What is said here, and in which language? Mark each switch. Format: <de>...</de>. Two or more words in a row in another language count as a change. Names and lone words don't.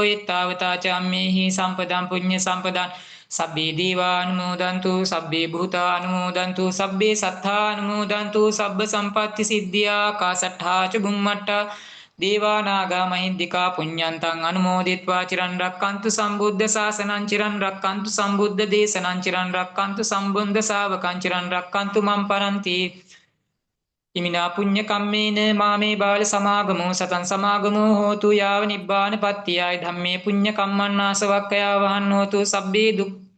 <pi>ඊතාවතා චම්මේහි සම්පදං පුඤ්ඤ සම්පදං සබ්බේ දීවා අනුමෝදන්තු සබ්බේ භූතා අනුමෝදන්තු සබ්බේ සත්තා අනුමෝදන්තු සබ්බ සම්පatti සිද්ධියා කාසට්ඨා ච බුම්මට්ඨා දේවා නාග මහින්దికා පුඤ්ඤන්තං අනුමෝදිත්වා චිරන් රක්칸තු සම්බුද්ධ ශාසනං චිරන් රක්칸තු සම්බුද්ධ දේශනං චිරන් රක්칸තු සම්බුද්ධ ශාවකං චිරන් රක්칸තු මම් පරන්ති ඉමිනා පුඤ්ඤ කම්මේන මාමේ බාල සමාගමෝ සතං සමාගමෝ හෝතු යාව නිබ්බාන පත්තියයි ධම්මේ පුඤ්ඤ කම්මන්නාසවක්ඛයා වහන්නෝතු සබ්බේ දුක්</pi>